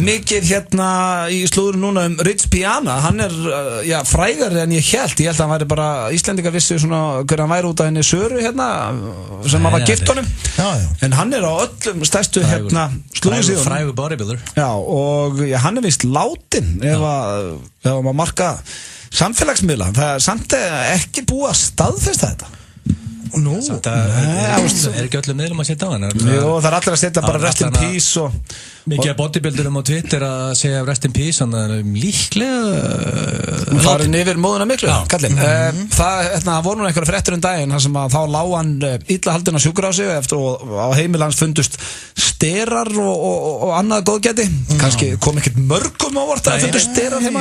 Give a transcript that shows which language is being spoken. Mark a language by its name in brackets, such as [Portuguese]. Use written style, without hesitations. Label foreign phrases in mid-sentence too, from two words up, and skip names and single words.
[Icelandic] mikið í slúður núna Rich Piana hann er, frægari en ég held að hann væri bara, Íslendingar vissu svona hver hann væri út af henni Söru sem hann var gift honum en hann er á öllum stærstu slúðursíðunum frægur bodybuilder og hann er vist látin ef maður marka samfélagsmiðla það er samt ekki búið að staðfesta þetta Nú, Það ekki öllum miðlum að setja á hann Jú, það allir að setja bara [English] rest in peace [Icelandic] og Mikið að bodybuildurum á Twitter að segja [English] rest in peace, [Icelandic] þannig líklega farin yfir móðuna miklu, kallinn. Það voru nú einhverja fréttir daginn þar sem að þá lá hann illa haldinn á sjúkrahúsi eftir og á heimili hans fundust sterar og annað góðgæti. Kannski kom ekkert mörgum á vort að fundust sterar heima.